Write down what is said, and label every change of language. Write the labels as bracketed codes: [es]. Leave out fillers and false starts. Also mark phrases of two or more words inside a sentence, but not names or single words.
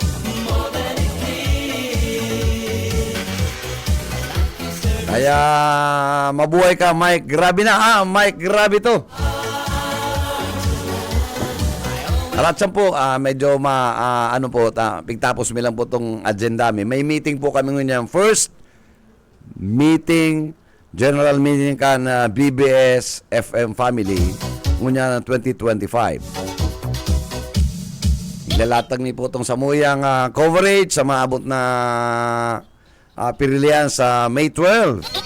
[tl] Kaya mabuhay ka, Mike. Grabe na, Mike, grabe to. [bik] Alatsan po, medyo pigtapos lang po itong agenda. [tl] May meeting po kami ngayon. [en] First meeting, general meeting kan BBS FM family ngunya 2025. [bik] Ilalatag ni po itong samuyang coverage sa maabot na pirilian sa May 12.